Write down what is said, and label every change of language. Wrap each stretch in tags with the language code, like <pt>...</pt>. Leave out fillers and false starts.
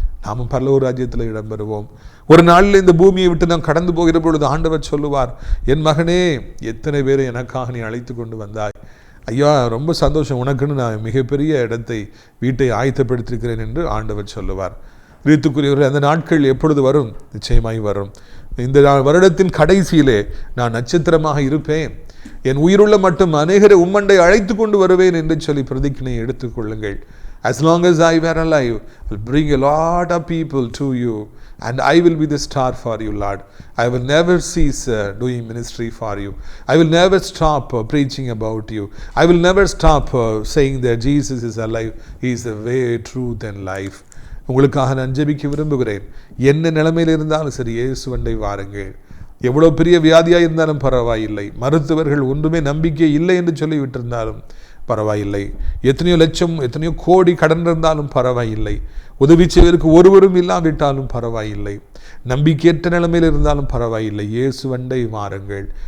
<ta>நாமும் பரலோக ராஜ்யத்தில் இடம்பெறுவோம். ஒரு நாளில் இந்த பூமியை விட்டு நாம் கடந்து போகிற பொழுது ஆண்டவர் சொல்லுவார், என் மகனே, எத்தனை பேரை எனக்காக நீ அழைத்து கொண்டு வந்தாய், ஐயா ரொம்ப சந்தோஷம், உனக்குன்னு நான் மிகப்பெரிய இடத்தை, வீட்டை ஆயத்தப்படுத்தியிருக்கிறேன் என்று ஆண்டவர் சொல்லுவார். வீட்டுக்குரியவர்கள், அந்த நாட்கள் எப்பொழுது வரும்? நிச்சயமாய் வரும். இந்த வருடத்தின் கடைசியிலே நான் நட்சத்திரமாக இருப்பேன், என் உயிருள்ள மட்டும் அநேகரை உம்மண்டை அழைத்து கொண்டு வருவேன் என்று சொல்லி பிரதிஜ்ஞை எடுத்துக்கொள்ளுங்கள்.</ta> <en>As long as I were alive, I'll bring a lot of people to you and I will be the star for you, Lord. I will never cease doing ministry for you. I will never stop preaching about you. I will never stop saying that Jesus is alive. He is the way, truth and life.</en> <ta>உங்களுக்காக நான் ஜெபிக்க விரும்புகிறேன். என்ன நிலைமையில் இருந்தாலும் சரி, இயேசுவண்டை வாருங்கள். எவ்வளோ பெரிய வியாதியாக இருந்தாலும் பரவாயில்லை, மருத்துவர்கள் ஒன்றுமே நம்பிக்கை இல்லை என்று சொல்லிவிட்டிருந்தாலும் பரவாயில்லை, எத்தனையோ லட்சம் எத்தனையோ கோடி கடன் இருந்தாலும் பரவாயில்லை, உதவி செய்வதற்கு ஒருவரும் இல்லாவிட்டாலும் பரவாயில்லை, நம்பிக்கையற்ற நிலைமையில் இருந்தாலும் பரவாயில்லை, இயேசுவண்டை வாருங்கள்.</ta>